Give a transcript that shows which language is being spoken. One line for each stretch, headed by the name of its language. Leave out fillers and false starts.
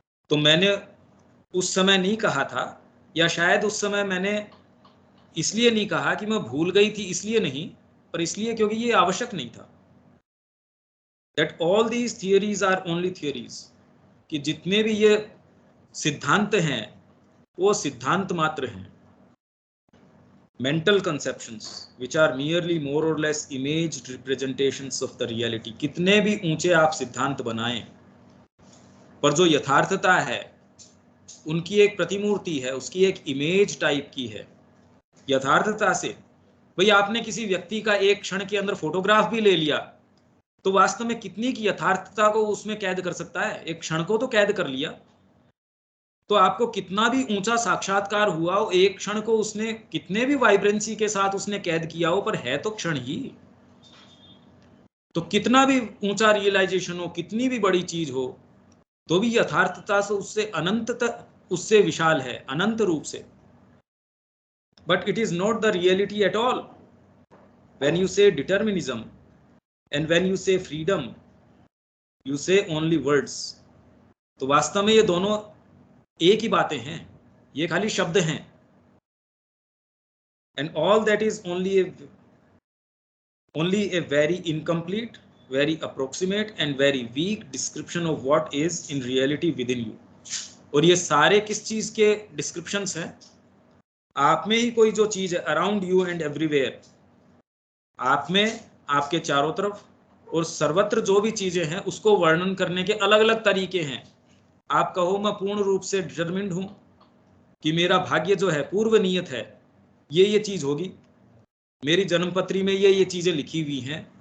Hindi: तो मैंने उस समय नहीं कहा था, या शायद उस समय मैंने इसलिए नहीं कहा कि मैं भूल गई थी, इसलिए नहीं, पर इसलिए क्योंकि ये आवश्यक नहीं था.
English: That all these theories are only theories,
Hindi: कि जितने भी ये सिद्धांत हैं वो सिद्धांत मात्र हैं.
English: Mental conceptions which are merely more or less imaged representations of the reality.
Hindi: कितने भी ऊंचे आप सिद्धांत बनाएं, पर जो यथार्थता है उनकी एक प्रतिमूर्ति है, उसकी एक इमेज टाइप की है. यथार्थता से भाई आपने किसी व्यक्ति का एक क्षण के अंदर फोटोग्राफ भी ले लिया, तो वास्तव में कितनी की यथार्थता को उसमें कैद कर सकता है? एक क्षण को तो कैद कर लिया, तो आपको कितना भी ऊंचा साक्षात्कार हुआ हो, एक क्षण को उसने कितने भी वाइब्रेंसी के साथ उसने कैद किया हो, पर है तो क्षण ही. तो कितना भी ऊंचा रियलाइजेशन हो, कितनी भी बड़ी चीज हो, तो भी यथार्थता से उससे अनंत तक, उससे विशाल है, अनंत रूप से.
English: But it is not the reality at all. When you say determinism and when you say freedom, you say only words.
Hindi: तो वास्तव में ये दोनों एक ही बातें हैं, ये खाली शब्द हैं.
English: And all that is only a very incomplete, very approximate and very weak description of what is in reality within you.
Hindi: और ये सारे किस चीज के डिस्क्रिप्शंस हैं? आप में ही कोई जो चीज है,
English: around you and everywhere,
Hindi: आप में, आपके चारों तरफ और सर्वत्र जो भी चीजें हैं, उसको वर्णन करने के अलग अलग तरीके हैं. आप कहो मैं पूर्ण रूप से डिटरमिन्ड हूं कि मेरा भाग्य जो है, पूर्व नियत है, ये चीज होगी, मेरी जन्मपत्री में ये चीजें लिखी हुई हैं.